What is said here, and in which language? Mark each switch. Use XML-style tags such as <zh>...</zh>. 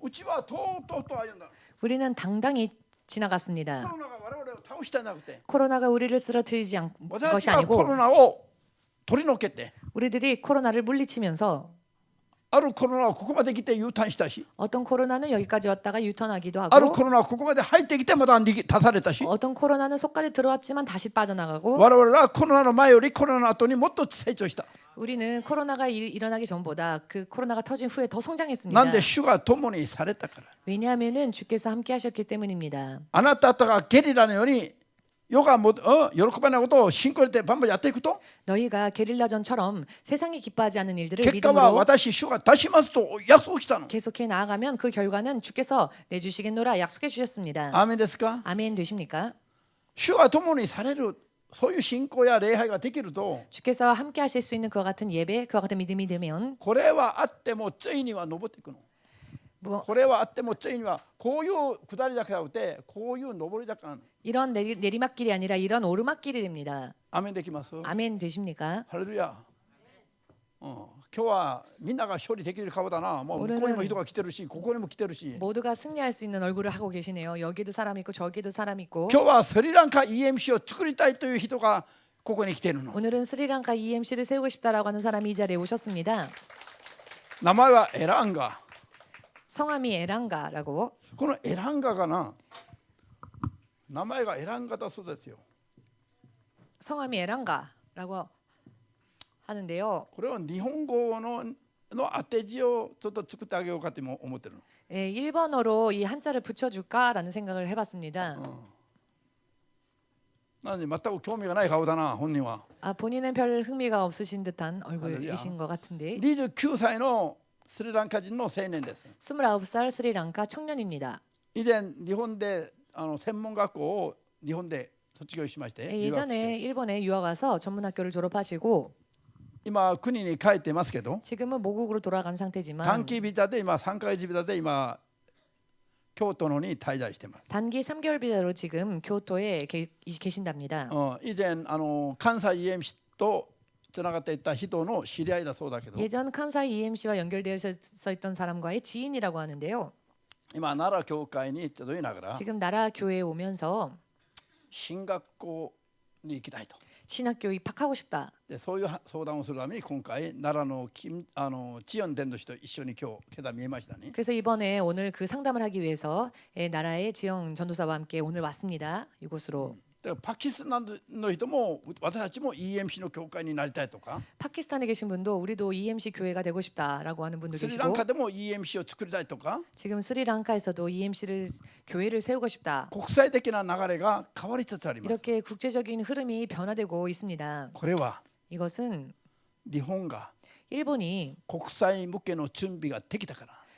<ja>うちはとうとうと歩んだ。</ja> <ko>우리는 당당히</ko> <ja>コ</ja> <ko>지나갔습니다.</ko> <ja>ロナが我々を倒したんじゃなくて、</ja> <ko>코로나가 우리를 쓰러뜨리지 않</ko> <ja>私</ja> <ko>것이</ko> <ja>たちがコロ</ja> <ko>아니고</ko> <ja>ナを取り除けて、</ja> <ko>우리들이 코로나를 물리치면서</ko> <ja>あるコロナはここまで来て U ターンしたし、</ja> <ko>어떤 코로나는 여기까지 왔다가 유턴하기도</ko> <ja>ある</ja> <ko>하고</ko> <ja>コロナはここまで入ってきてまた出されたし、</ja> <ko>어떤 코로나는 속까지 들어왔지만 다시 빠져나가고</ko> <ja>我々はコロナの前よりコロナの後にもっと成長した。</ja> <ko>우리는 코로나가 일어나기 전보다 그 코로나가 터진 후에 더</ko> <ja>な</ja> <ko>성장했습니다.</ko> <ja>んで主が共にされたから。</ja> <ko>왜냐하면은 주께서 함께 하셨기 때문입니다.</ko> <ja>あなた方がゲリラのように世が喜ばないことを信仰によってバンバンやっていくと、</ja> <ko>너희가 게릴라전처럼 세상이 기뻐하지 않는 일들을</ko> <ja>結果は</ja> <ko>믿음으로</ko> <ja>私主が出しますと約束したの。</ja> <ko>계속해 나아가면 그 결과는 주께서 내주시겠노라 약속해 주셨습니다.</ko> <ja>アーメンですか。</ja> <ko>아멘 되십니까?</ko> <ja>主が共にされる、そういう信仰や礼拝ができると、</ja> <ko>주께서 함께 하실 수 있는 그와 같은 예배, 그와 같은 믿음이 되면</ko> <ja>これはあってもついには登っていくの。</ja> <ko>뭐</ko> <ja>これはあってもついにはこういう下り坂じゃなくてこういう上り坂なの。</ja> <ko>이런 내리막길이 아니라 이런 오르막길이 됩니다.</ko> <ja>アーメンできます。</ja> <ko>아멘 되십니까?</ko> <ja>ハレルヤ。今日はみんなが勝利できる顔だな。もう向こうにも人が来てるし、ここにも来てるし。</ja> <ko>모두가 승리할 수 있는 얼굴을 하고 계시네요. 여기도 사람 있고 저기도 사람 있고.</ko> <ja>今日はスリランカ EMC を作りたいという人がここに来ているの。</ja> <ko>오늘은 스리랑카 EMC를 세우고 싶다라고 하는 사람이 이 자리에 오셨습니다.</ko> <ja>名前はエランガ。</ja> <ko>성함이 에랑가라고.</ko> <ja>このエランガがな、名前がエランガだそうですよ。</ja> <ko>성함이 에랑가라고 하는데요.</ko> <ja>これは日本語の当て字をちょっと作ってあげようかと思ってるの。</ja> <ko>예, 일본어로 이 한자를 붙여줄까라는 생각을 해봤습니다.</ko> <ja>なので全く興味がない顔だな、本人は。</ja> <ko>아, 본인은 별 흥미가 없으신 듯한 얼굴이신 것 같은데.</ko> <ja>29歳のスリランカ人の青年です。</ja> <ko>29살 스리랑카 청년입니다.</ko> <ja>以前日本で専門学校を日本で卒業しまして、</ja> <ko>예,</ko> <ja>留学して</ja> <ko>예전에 일본에 유학 와서 전문학교를 졸업하시고</ko> <ja>今国に帰っていますけど、</ja> <ko>지금은 모국으로 돌아간 상태지만</ko> <ja>短期ビザで今3ヶ月ビザで今京都の方に滞在しています。</ja> <ko>단기 3개월 비자로 지금 교토에 계신답니다.</ko> <ja>以前関西 EMC とつながっていた人の知り合いだそうだけど、</ja> <ko>예전 칸사이 EMC와 연결되어 있던 사람과의 지인이라고 하는데요.</ko> <ja>今奈良教会に集いながら</ja> <ko>지금 나라 교회에 오면서</ko> <ja>進学校に行きたいと。</ja> <ko>신학교 입학하고 싶다.</ko> <ja>でそういう相談をするために今回奈良の知恩伝道師と一緒に今日けだ見えましたね。</ja> <ko>그래서 이번에 오늘 그 상담을 하기 위해서 나라의 지영 전도사와 함께 오늘 왔습니다. 이곳으로.</ko> <ja>だからパキスタンの人も私たちも EMC の教会になりたいとか</ja> <ko>파키스탄에 계신 분도 우리도 EMC 교회가 되고 싶다라고 하는 분도</ko> <ja>スリ</ja> <ko>계시고</ko> <ja>ランカでも EMC を作りたいとか</ja> <ko>지금 스리랑카에서도 EMC를 교회를 세우고 싶다.</ko> <ja>国際的な流れが変わりつつあります。</ja> <ko>이렇게 국제적인 흐름이 변화되고 있습니다.</ko> <ja>これは</ja> <ko>이것은</ko> <ja>日本が</ja> <ko>일본이</ko> <ja>国際向けの準備ができたから。</ja>